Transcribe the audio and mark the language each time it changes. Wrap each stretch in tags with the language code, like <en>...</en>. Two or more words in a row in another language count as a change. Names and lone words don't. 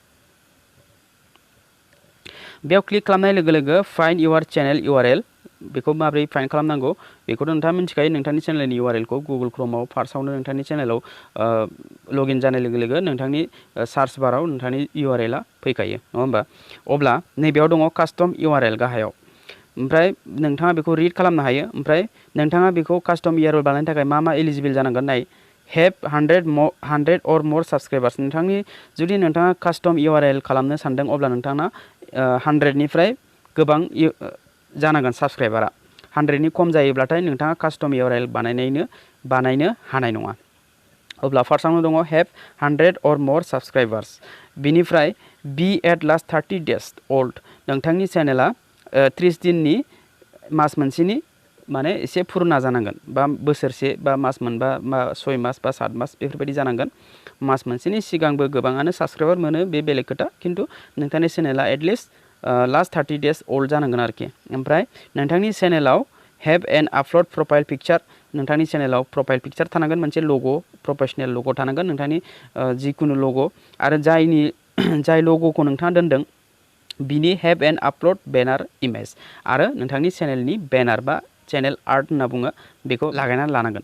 <brx>बेयाव क्लिक खालामनाय लोगो लोगो</brx> <en>find your channel URL</en> <brx>बेखौ माबोरै फाइन्ड खालामनांगौ बेखौथ' नोंथाङा मिन्थिखायो नोंथांनि चेनेलनि URL को गुगल क्रोमआव फार्स्टआवनो नोंथांनि चेनेलाव लगइन जानाय लोगो लोगो नोंथांनि सार्च बाराव नोंथांनि URL आ फैखायो नङा होमबा अब्ला नैबेयाव दङ</brx> <en>custom URL</en> <brx>गाहायाव ओमफ्राय नोंथाङा बेखौ रिड खालामनो हायो। ओमफ्राय नोंथाङा बेखौ</brx> <en>custom URL</en> <brx>बानायनो थाखाय मा एलिजिबल जानांगोन नाय</brx> <en>have 100 or more subscribers.</en> <brx>नोंथांनि जुदि नोंथाङा</brx> <en>custom URL</en> <brx>खालामनो सानदों अब्ला नोंथाङा 100निफ्राय गोबां जानांगोन साबस्क्राइबारा। 100नि खम जायोब्लाथाय नोंथाङा</brx> <en>custom URL</en> <brx>बानायनो हानाय नङा। अब्ला फार्स्टआवनो दङ</brx> <en>have 100 or more subscribers. बिनिफ्राय be at last 30 days old।</en> <brx>नोंथांनि चेनेला 30 दिननि मास मोनसेनि माने एसे फुरुना जानांगोन, बा बोसोरसे बा मास मोनबा 6 मास बा 7 मास बेफोरबायदि जानांगोन। मास मोनसेनि सिगांबो गोबाङानो साबस्क्राइबार मोनो, बे बेलेग खोथा, खिन्थु नोंथांनि चेनेला</brx> <en>atleast last 30 days old</en> <brx>जानांगोन आरोखि। ओमफ्राय नोंथांनि चेनेलाव</brx> <en>have an uploaded profile picture.</en> <brx>नोंथांनि चेनेलाव</brx> <en>profile picture</en> <brx>थानांगोन, मोनसे लग',</brx> <en>professional logo'</en> <brx>थानांगोन, नोंथांनि जिखुनु लग', आरो जाय लग'खौ नोंथाङा दोनदों बिनि</brx> <en>have an uploaded banner image,</en> <brx>आरो नोंथांनि चेनेलनि बेनार बा</brx> <en>channel art</en> <brx>होनना बुङो बेखौ लागायनानै लानांगोन।</brx>